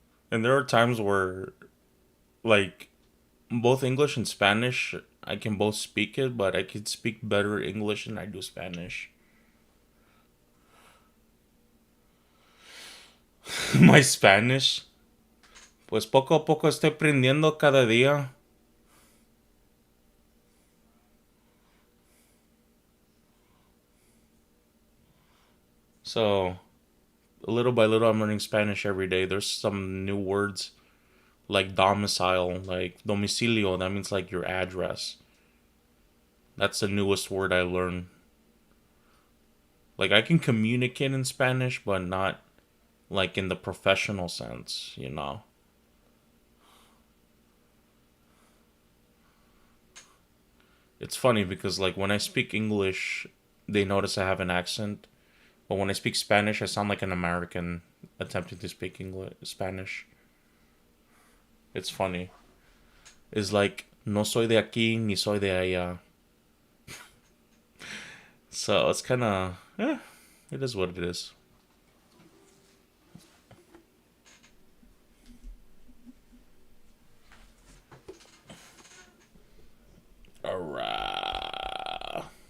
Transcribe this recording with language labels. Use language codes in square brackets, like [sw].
[en] And there are times where, like, both English and Spanish, I can both speak it, but I can speak better English than I do Spanish. My Spanish, [es] pues poco a poco estoy aprendiendo cada día. [en] So, little by little, I'm learning Spanish every day. There's some new words like domicile, like domicilio, that means like your address. That's the newest word I learned. Like, I can communicate in Spanish, but not like in the professional sense, you know? It's funny because, like, when I speak English, they notice I have an accent. But when I speak Spanish, I sound like an American attempting to speak English, Spanish. It's funny. It's like, [es] no soy de aquí, ni soy de allá. [en] So it's kind of, yeah, it is what it is. Alright.